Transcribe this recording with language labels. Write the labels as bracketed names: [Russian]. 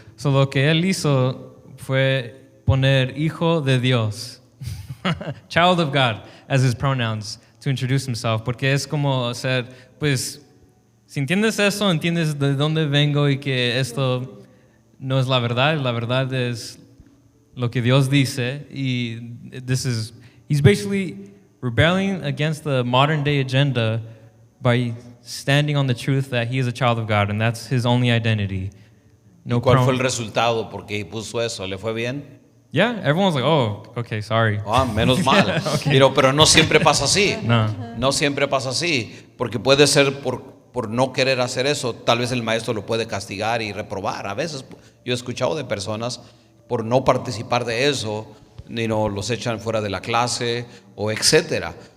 [Spanish] So lo que él hizo fue poner hijo de Dios, [English] child of God, as his pronouns to introduce himself, [Spanish] porque es como ser, pues, si entiendes eso, entiendes de dónde vengo y que esto no es la verdad es lo que Dios dice. [English] Y he's basically rebelling against the modern day agenda by standing on the truth that he is a child of God and that's his only identity. [Spanish] No. ¿Cuál fue el resultado? Porque puso eso, ¿le fue bien? [English] Yeah, everyone's like, oh, okay, sorry. [Spanish] Menos mal. Okay. Pero no siempre pasa así. No siempre pasa así, porque puede ser por no querer hacer eso, tal vez el maestro lo puede castigar y reprobar. A veces yo he escuchado de personas por no participar de eso, los echan fuera de la clase o etcétera.